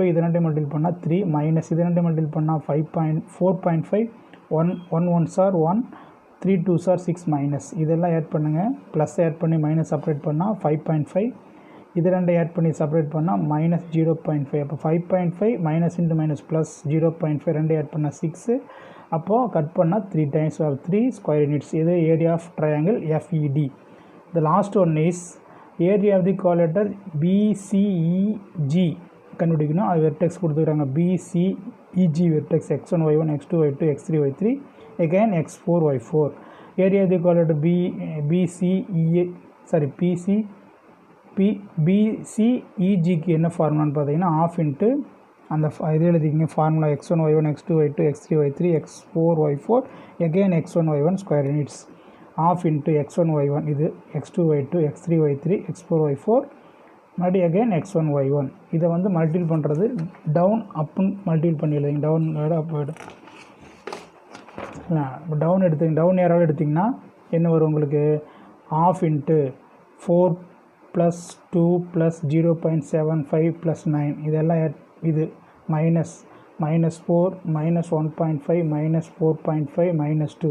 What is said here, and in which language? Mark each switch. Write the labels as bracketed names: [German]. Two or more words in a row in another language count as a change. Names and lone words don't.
[Tamil] இது ரெண்டையும் மல்டிபிள் பண்ணால் 3 மைனஸ் இது ரெண்டையும் மல்டிபிள் பண்ணால் 4.5 1 1 சார் 1 3 2 சார் 6 மைனஸ் இதெல்லாம் ஆட் பண்ணுங்கள். ப்ளஸ் ஆட் பண்ணி மைனஸ் செப்பரேட் பண்ணால் 5.5. இது ரெண்டை ஆட் பண்ணி செப்பரேட் பண்ணால் -0.5. அப்போ 5.5 -× ப்ளஸ் 0.5 ரெண்டை ஆட் பண்ணால் 6. அப்போது கட் பண்ணால் 3 [English] times 3 square units. இது area of triangle FED. the last one is area of the coordinator PCEG [Tamil] கண்டுபிடிக்கணும். அது வெர்டெக்ஸ் கொடுத்துக்கிறாங்க. [English] PCEG vertex x1 y1 x2 y2 x3 y3 again x4 y4. area of the coordinator PCEG [Tamil] என்ன ஃபார்முலான்னு பார்த்தீங்கன்னா ½ × அந்த இது எழுதிக்கிங்க ஃபார்முலா x1 y1 x2 y2 x3 y3 x4 y4 [English] again x1 y1 square units. [Tamil] ½ × x1 y1 இது x2 y2 x3 y3 x4 y4 மறுபடியும் அகைன் x1 y1. இதை வந்து மல்டிபிள் பண்ணுறது [English] down up [Tamil] மல்டிபிள் பண்ணி எழுதிங்க. [English] down up down [Tamil] எடுத்துங்க. [English] down arrow [Tamil] எடுத்திங்கன்னா என்ன வரும் உங்களுக்கு, ½ × 4 + 2 + 0.75 + 9 இதெல்லாம் இது மைனஸ் -4 -1.5 -4.5 -2.